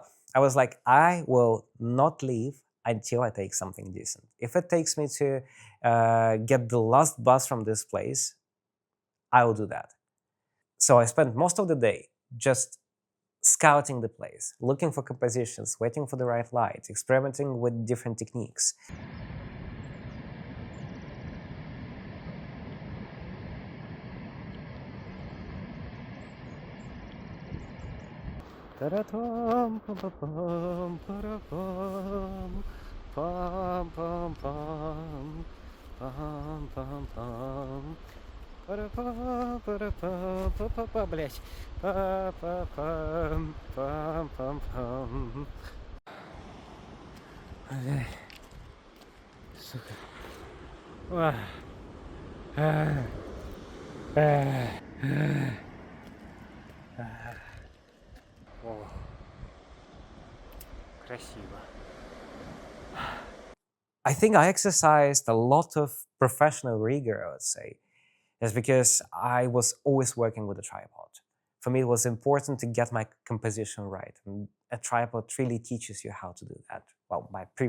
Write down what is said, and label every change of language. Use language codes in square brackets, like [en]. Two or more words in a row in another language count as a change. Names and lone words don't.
[en] I was like, I will not leave until I take something decent. If it takes me to get the last bus from this place, I will do that. So I spent most of the day just scouting the place, looking for compositions, waiting for the right light, experimenting with different techniques. Ta-da-pum, pum-pum-pum, pa-da-pum, pum-pum-pum, пам-пам-пам. Па-ра-пам, па-ра-пам, па-па-па, блядь. Па-па-пам, пам-пам-пам. [ru] Ай, сука. Ах. Ах. Ах. Ах. О. Красиво. [en] I think I exercised a lot of professional rigor, I would say. It's because I was always working with a tripod. For me, it was important to get my composition right. And a tripod really teaches you how to do that.